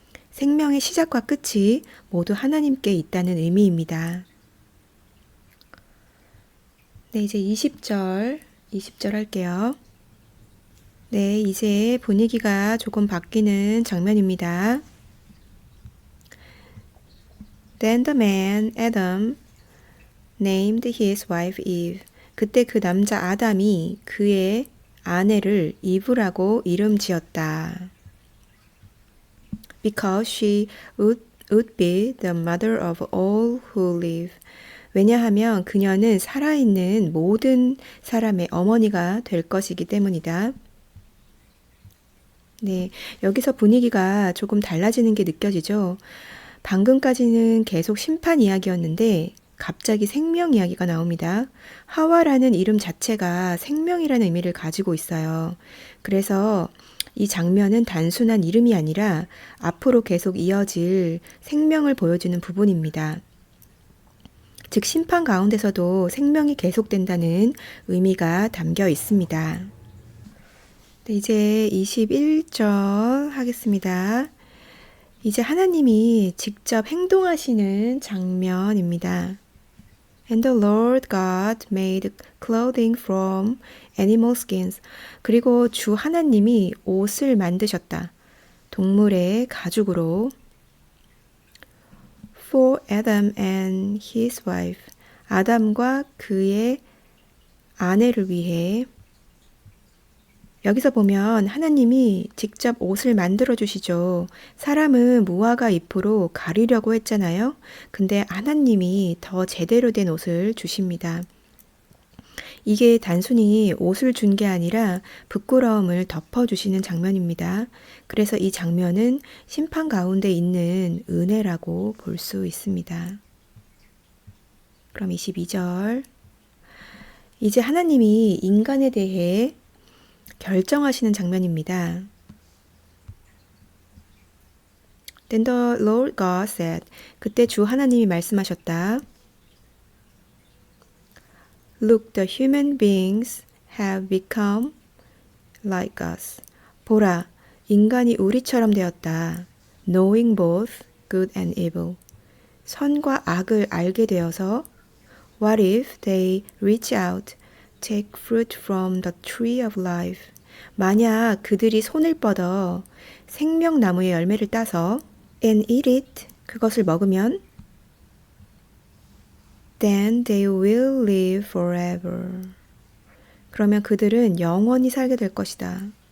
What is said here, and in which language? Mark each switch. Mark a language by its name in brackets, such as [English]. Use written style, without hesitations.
[Korean] 생명의 시작과 끝이 모두 하나님께 있다는 의미입니다. 네, 이제 20절 할게요. 네, 이제 분위기가 조금 바뀌는 장면입니다. [English] Then the man, Adam, named his wife Eve. [Korean] 그때 그 남자 아담이 그의 아내를 이브라고 이름 지었다. [English] Because she would be the mother of all who live. [Korean] 왜냐하면 그녀는 살아있는 모든 사람의 어머니가 될 것이기 때문이다. 네, 여기서 분위기가 조금 달라지는 게 느껴지죠? 방금까지는 계속 심판 이야기였는데 갑자기 생명 이야기가 나옵니다. 하와라는 이름 자체가 생명이라는 의미를 가지고 있어요. 그래서 이 장면은 단순한 이름이 아니라 앞으로 계속 이어질 생명을 보여주는 부분입니다. 즉 심판 가운데서도 생명이 계속된다는 의미가 담겨 있습니다. 네, 이제 21절 하겠습니다. 이제 하나님이 직접 행동하시는 장면입니다. [English] And the Lord God made clothing from animal skins. [Korean] 그리고 주 하나님이 옷을 만드셨다. 동물의 가죽으로. [English] For Adam and his wife. [Korean] 아담과 그의 아내를 위해. 여기서 보면 하나님이 직접 옷을 만들어 주시죠. 사람은 무화과 잎으로 가리려고 했잖아요. 근데 하나님이 더 제대로 된 옷을 주십니다. 이게 단순히 옷을 준 게 아니라 부끄러움을 덮어주시는 장면입니다. 그래서 이 장면은 심판 가운데 있는 은혜라고 볼 수 있습니다. 그럼 22절. 이제 하나님이 인간에 대해 결정하시는 장면입니다. [English] Then the Lord God said. [Korean] 그때 주 하나님이 말씀하셨다. [English] Look, the human beings have become like us. [Korean] 보라, 인간이 우리처럼 되었다. [English] Knowing both good and evil. [Korean] 선과 악을 알게 되어서 [English] What if they reach out, take fruit from the tree of life? [Korean] 만약 그들이 손을 뻗어 생명나무의 열매를 따서 [English] and eat it, [Korean] 그것을 먹으면 [English] then they will live forever. [Korean] 그러면 그들은 영원히 살게 될 것이다.